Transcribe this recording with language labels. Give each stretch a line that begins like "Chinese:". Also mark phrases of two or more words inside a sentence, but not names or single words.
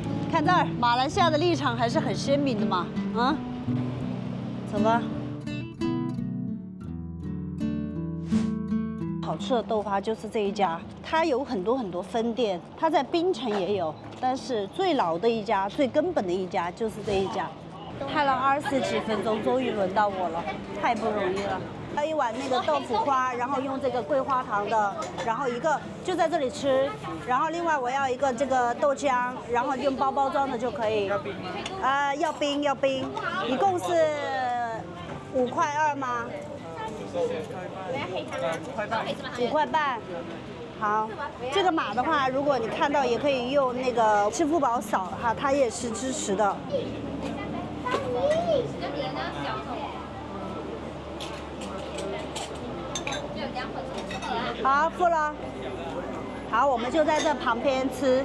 Chinese: 看這兒，馬來西亞的立場還是很鮮明的嘛，啊，走吧。好吃的豆花就是這一家，它有很多分店，它在檳城也有，但是最老的一家、最根本的一家就是這一家。拍了20 幾分鐘，終於輪到我了，太不容易了。要一碗那個豆腐花，然後用這個桂花糖的，然後一個就在這裡吃，然後另外我要一個這個豆漿，然後用包裝的就可以。要冰，一共是5.2塊嗎？5塊半。好，這個碼的話，如果你看到也可以用那個支付寶掃哈，它也是支持的。好，付了。好，我们就在这旁邊吃。